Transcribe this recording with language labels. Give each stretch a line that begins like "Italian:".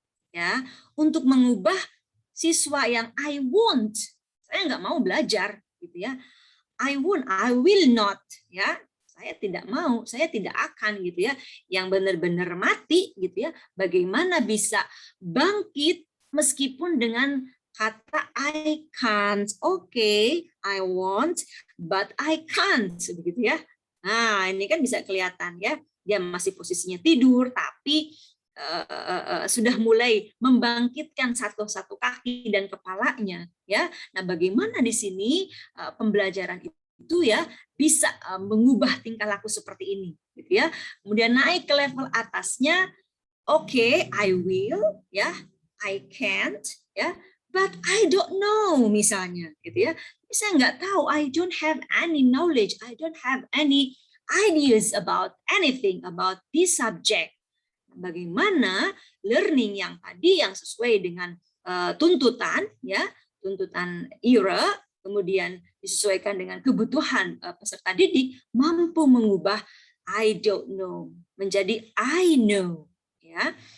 Indonesian: Ya, untuk mengubah siswa yang
English: I want,
Indonesian: saya nggak mau belajar gitu ya.
English: I will not
Indonesian: ya. Saya tidak mau, saya tidak akan gitu ya. Yang benar-benar mati gitu ya. Bagaimana bisa bangkit meskipun dengan kata
English: I can't. Okay, I want but I can't
Indonesian: begitu ya. Nah, ini kan bisa kelihatan ya. Dia masih posisinya tidur tapi sudah mulai membangkitkan satu kaki dan kepalanya ya. Nah, bagaimana di sini pembelajaran itu ya bisa mengubah tingkah laku seperti ini gitu ya. Kemudian naik ke level atasnya, okay,
English: I will
Indonesian: ya,
English: I can't
Indonesian: ya,
English: but I don't know
Indonesian: misalnya gitu ya. Saya nggak tahu,
English: I don't have any knowledge, I don't have any ideas about anything about this subject.
Indonesian: Bagaimana learning yang tadi yang sesuai dengan tuntutan ya, tuntutan era, kemudian disesuaikan dengan kebutuhan peserta didik, mampu mengubah
English: I don't know
Indonesian: menjadi
English: I know
Indonesian: ya.